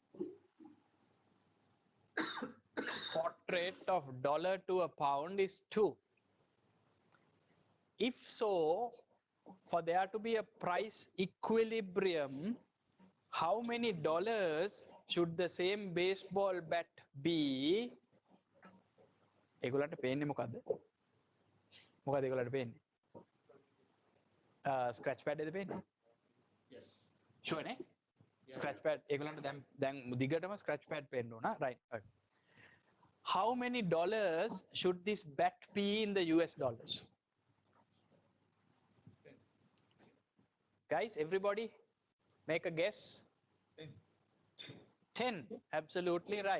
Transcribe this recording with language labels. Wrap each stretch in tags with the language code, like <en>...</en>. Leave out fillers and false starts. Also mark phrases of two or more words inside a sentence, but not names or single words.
<en>Spot rate of dollar to a pound is 2. If so, for there to be a price equilibrium, how many dollars should the same baseball bat be?</en> <si>ඒගොල්ලන්ට පේන්නේ මොකද්ද? මොකද ඒගොල්ලන්ට පේන්නේ?</si> <en>scratch pad</en> <si>එකද පේන්නේ?</si> <en>Yes.</en> <si>Sure නේ?</si> <en>Scratch pad</en> <si>ඒගොල්ලන්ට දැන් දිගටම</si> <en>scratch pad</en> <si>පේන්න ඕන,</si> <en>right? How many dollars should this bat be in the US dollars? Guys, everybody make a guess. 10. Absolutely right.</en>